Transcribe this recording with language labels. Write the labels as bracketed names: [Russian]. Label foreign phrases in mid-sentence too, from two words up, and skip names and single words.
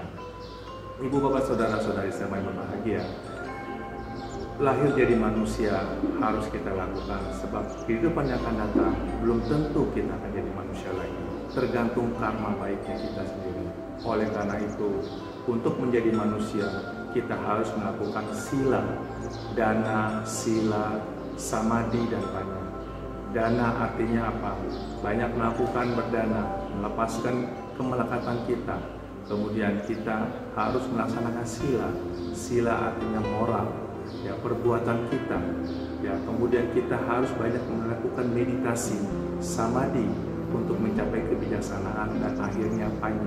[Indonesian] Ibu bapak, saudara-saudari saya yang berbahagia, lahir jadi manusia harus kita lakukan, sebab kehidupan yang akan datang belum tentu kita akan jadi manusia lagi, tergantung karma baiknya kita sendiri. Oleh karena itu, untuk menjadi manusia kita harus melakukan sila, dana, sila, samadhi, dan panna. Dana artinya apa? Banyak melakukan berdana, melepaskan kemelekatan kita. Kemudian kita harus melaksanakan sila. Sila artinya moral, ya, perbuatan kita. Ya, kemudian kita harus banyak melakukan meditasi, samadhi, untuk mencapai kebijaksanaan, dan akhirnya panna.